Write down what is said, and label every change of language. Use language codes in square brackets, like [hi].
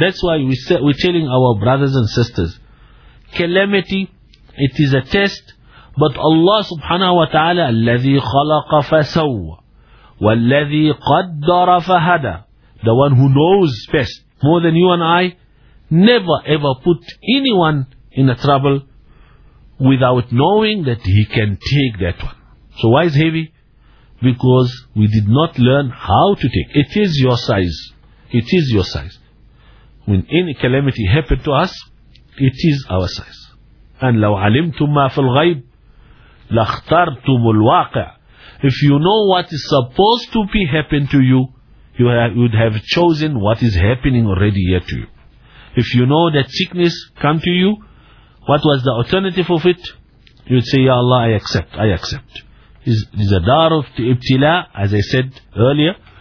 [en] That's why we're telling our brothers and sisters, calamity, it is a test, but Allah subhanahu wa ta'ala, [ar] الَّذِي خَلَقَ فَسَوَّ وَالَّذِي قَدَّرَ فَهَدَى, [en] the one who knows best, more than you and I, never ever put anyone in a trouble without knowing that he can take that one. So why is heavy? Because we did not learn how to take. It is your size. It is your size. When any calamity happened to us, it is our size. And [ar] لو علمتم ما في الغيب لاخترتم الواقع. [en] If you know what is supposed to be happen to you, you would have chosen what is happening already here to you. If you know that sickness come to you, what was the alternative of it? You'd say, "Ya Allah, I accept, I accept." It's a dar of ibtila, as I said earlier.